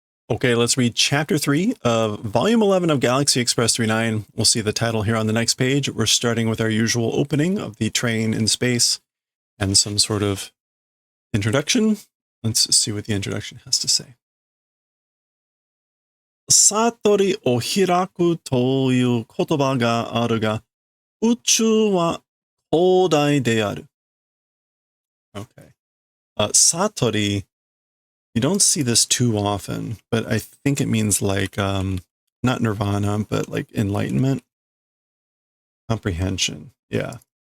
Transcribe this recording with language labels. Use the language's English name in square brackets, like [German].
[English] Okay, let's read Chapter 3 of Volume 11 of Galaxy Express 39. We'll see the title here on the next page. We're starting with our usual opening of the train in space and some sort of introduction. Let's see what the introduction has to say. [Japanese] 悟りを開くという言葉があるが、宇宙は広大である. [English] Okay. Satori, you don't see this too often, but I think it means like, not nirvana, but like enlightenment, comprehension. Yeah.